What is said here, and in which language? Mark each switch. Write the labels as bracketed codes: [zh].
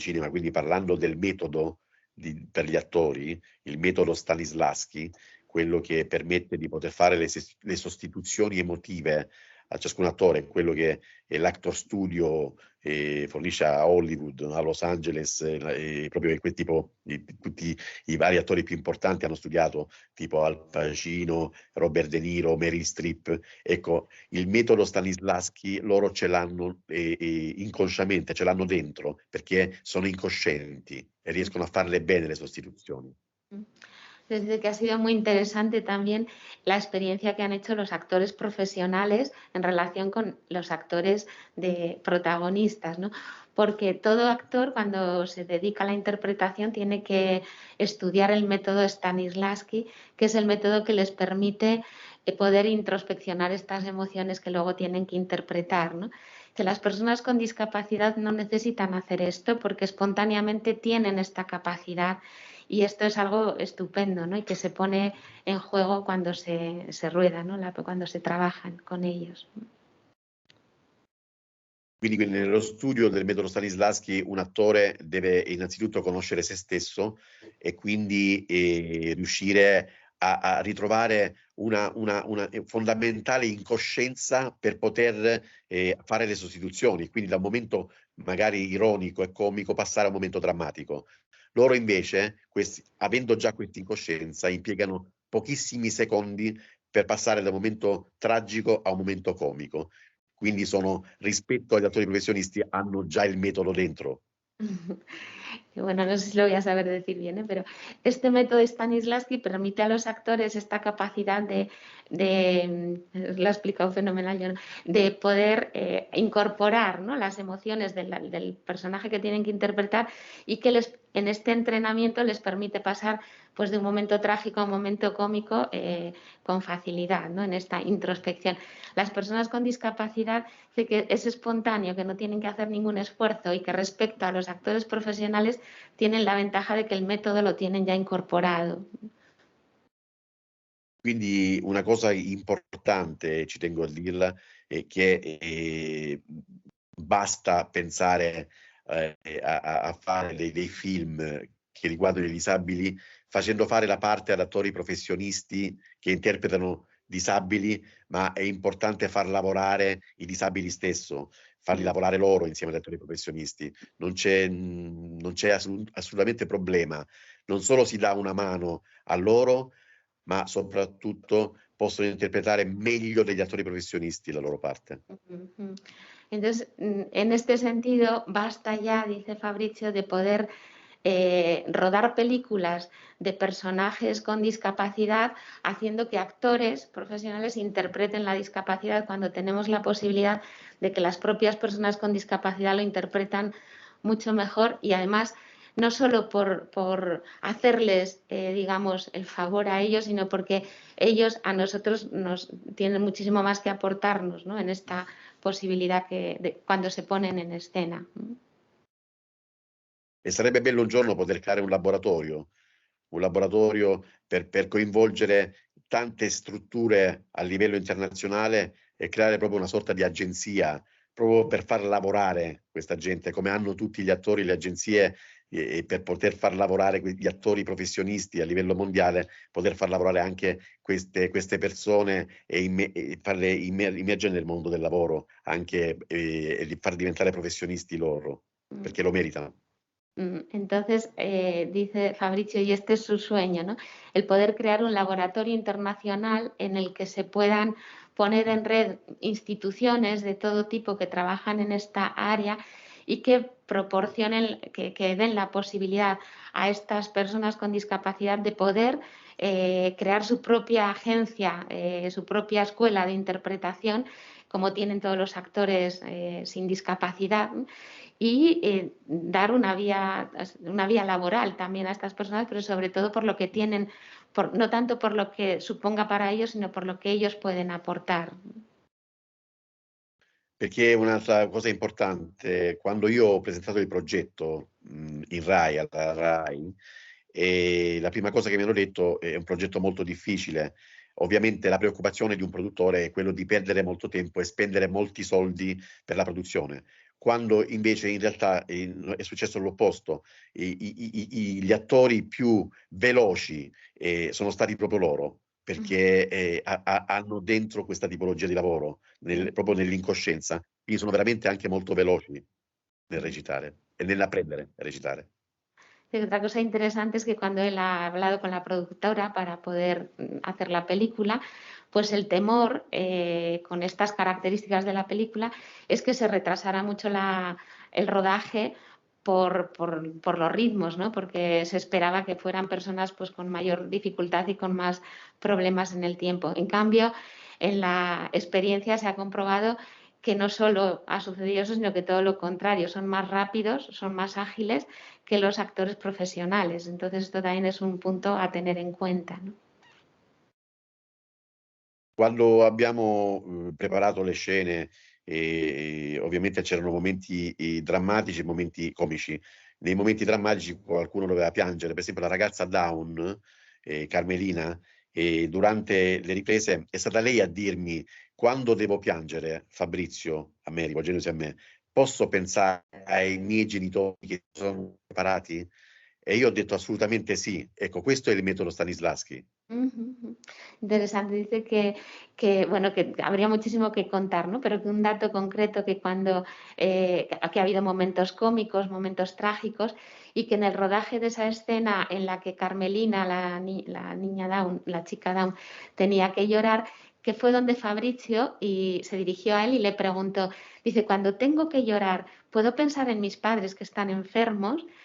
[it] quindi parlando del metodo per gli attori, il metodo Stanislavski, quello che permette di poter fare le sostituzioni emotive a ciascun attore, quello che l'Actor Studio fornisce a Hollywood, a Los Angeles, proprio quel tipo, tutti i vari attori più importanti hanno studiato, tipo Al Pacino, Robert De Niro, Meryl Streep. Ecco, il metodo Stanislavski loro ce l'hanno inconsciamente, ce l'hanno dentro, perché sono incoscienti e riescono a farle bene le sostituzioni. [es] Desde que ha sido muy interesante también la experiencia que han hecho los actores profesionales en relación con los actores de protagonistas, ¿no? Porque todo actor cuando se dedica a la interpretación tiene que estudiar el método Stanislavski, que es el método que les permite poder introspeccionar estas emociones que luego tienen que interpretar, ¿no? Que las personas con discapacidad no necesitan hacer esto porque espontáneamente tienen esta capacidad. Y esto es algo estupendo, ¿no? Y que se pone en juego cuando se rueda, ¿no? Cuando se trabajan con ellos. [it] Quindi nello studio del metodo Stanislavski un attore deve innanzitutto conoscere se stesso e quindi riuscire a ritrovare una fondamentale incoscienza per poter fare le sostituzioni, quindi da un momento magari ironico e comico passare a un momento drammatico. Loro invece, avendo già questa incoscienza, impiegano pochissimi secondi per passare da un momento tragico a un momento comico. Quindi rispetto agli attori professionisti, hanno già il metodo dentro. [es] Bueno, no sé si lo voy a saber decir bien, ¿eh? Pero este método Stanislavski permite a los actores esta capacidad lo ha explicado fenomenal, yo, ¿no? De poder incorporar, ¿no? Las emociones del personaje que tienen que interpretar y que en este entrenamiento les permite pasar pues, de un momento trágico a un momento cómico con facilidad, ¿no? En esta introspección. Las personas con discapacidad, que es espontáneo, que no tienen que hacer ningún esfuerzo y que respecto a los actores profesionales tienen la ventaja de que el método lo tienen ya incorporado. [it] Quindi una cosa importante, ci tengo a dirla, è che basta pensare a fare dei film che riguardano i disabili facendo fare la parte ad attori professionisti che interpretano disabili, ma è importante far lavorare i disabili stesso, farli lavorare loro insieme ad attori professionisti. Non c'è assolutamente problema. Non solo si dà una mano a loro, ma soprattutto possono interpretare meglio degli attori professionisti la loro parte. [es] Entonces, en este sentido, basta ya, dice Fabrizio, de poder rodar películas de personajes con discapacidad, haciendo que actores profesionales interpreten la discapacidad cuando tenemos la posibilidad de que las propias personas con discapacidad lo interpretan mucho mejor y además no solo por hacerles, digamos, el favor a ellos, sino porque ellos a nosotros nos tienen muchísimo más que aportarnos, ¿no? En esta posibilidad cuando se ponen en escena. [it] E sarebbe bello un giorno poter creare un laboratorio per coinvolgere tante strutture a livello internazionale e creare proprio una sorta di agenzia, proprio per far lavorare questa gente, come hanno tutti gli attori, le agenzie, e per poter far lavorare gli attori professionisti a livello mondiale, poter far lavorare anche queste persone e farle immergere nel mondo del lavoro, anche e far diventare professionisti loro, perché lo meritano. [es] Entonces, dice Fabrizio, y este es su sueño, ¿no? El poder crear un laboratorio internacional en el que se puedan poner en red instituciones de todo tipo que trabajan en esta área y que proporcionen, que den la posibilidad a estas personas con discapacidad de poder crear su propia agencia, su propia escuela de interpretación, como tienen todos los actores sin discapacidad, y dar una vía laboral también a estas personas, pero sobre todo por lo que tienen, no tanto por lo que suponga para ellos, sino por lo que ellos pueden aportar. [it] Perché un'altra cosa importante, quando io ho presentato il progetto in Rai, alla Rai, e la prima cosa che mi hanno detto è un progetto molto difficile. Ovviamente la preoccupazione di un produttore è quello di perdere molto tempo e spendere molti soldi per la produzione, quando invece in realtà è successo l'opposto. Gli attori più veloci sono stati proprio loro, perché hanno dentro questa tipologia di lavoro, proprio nell'incoscienza, quindi sono veramente anche molto veloci nel recitare e nell'apprendere a recitare. [es] Y otra cosa interesante es que cuando él ha hablado con la productora para poder hacer la película, pues el temor con estas características de la película es que se retrasara mucho el rodaje por los ritmos, ¿no? Porque se esperaba que fueran personas pues, con mayor dificultad y con más problemas en el tiempo. En cambio, en la experiencia se ha comprobado que no solo ha sucedido eso, sino que todo lo contrario, son más rápidos, son más ágiles que los actores profesionales. Entonces esto también es un punto a tener en cuenta, ¿no? [it] Quando abbiamo preparato le scene, ovviamente c'erano momenti drammatici e momenti comici. Nei momenti drammatici qualcuno doveva piangere, per esempio la ragazza Dawn, Carmelina, durante le riprese è stata lei a dirmi: quando devo piangere, Fabrizio, a me, rivolgendosi a me, posso pensare ai miei genitori che sono separati? E io ho detto assolutamente sì. Ecco, questo è il metodo Stanislavski. [es] Interesante, dice bueno, que habría muchísimo que contar, ¿no? Pero que un dato concreto que cuando que ha habido momentos cómicos, momentos trágicos, y que en el rodaje de esa escena en la que Carmelina, la niña Down, la chica Down, tenía que llorar, que fue donde Fabrizio y se dirigió a él y le preguntó, dice, cuando tengo que llorar, ¿puedo pensar en mis padres que están enfermos?